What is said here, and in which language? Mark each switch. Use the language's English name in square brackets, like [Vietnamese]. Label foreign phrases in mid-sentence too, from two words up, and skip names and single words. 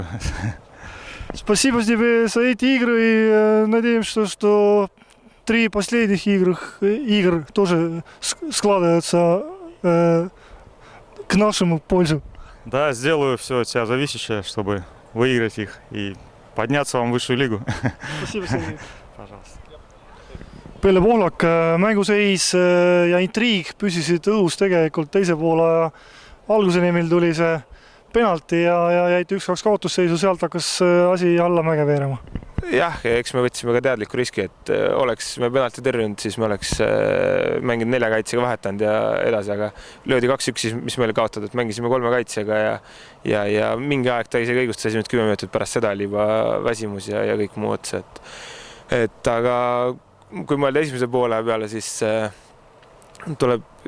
[Russian] Спасибо тебе за эти игры и надеемся, что 3 последних игр тоже складываются к нашему пользу. Да, сделаю все от себя зависящее, чтобы выиграть их и подняться вам в высшую лигу. Спасибо, Сергей. Пожалуйста. [Estonian] Pelle Pohlak, mänguseis ja intriig püsisid õhus tegelikult teise poole alguseni, meil tuli see penalti ja jäite 1-2 kaotusseisu, sealt hakkas asi allamäge veerema. Jah, eks me võtsime ka teadliku riski, et oleks me penalti tõrjunud, siis me oleks mänginud 4 kaitsega vahetanud ja edasi, aga löödi 2-1, siis mis meile kaotada, et mängisime 3 kaitsega ja mingi aeg ta isegi õigustas 10 minutit pärast seda oli juba väsimus ja kõik muu otsa, et aga kui mõelda esimese poole peale, siis tuleb